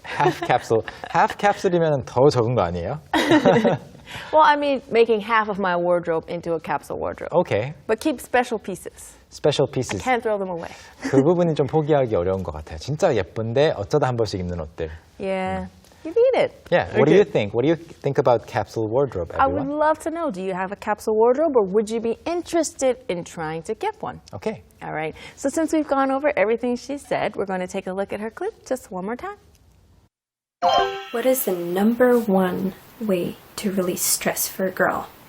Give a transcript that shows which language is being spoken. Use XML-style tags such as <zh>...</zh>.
<en>half capsule. half capsule</en> <ko>이면 더 적은 거 아니에요?</ko> <en>Well, I mean, making half of my wardrobe into a capsule wardrobe. Okay. But keep special pieces. Special pieces. Can't throw them away.</en> <ko>그 부분이 좀 포기하기 어려운 것 같아요. 진짜 예쁜데 어쩌다 한 번씩 입는 옷들.</ko> <en>Yeah, you need it. Yeah. What do you think? What do you think about capsule wardrobe, I would everyone? love to know, do you have a capsule wardrobe or would you be interested in trying to get one? Okay. All right, so since we've gone over everything she said, we're going to take a look at her clip just one more time. What is the number one way to release stress for a girl?</en>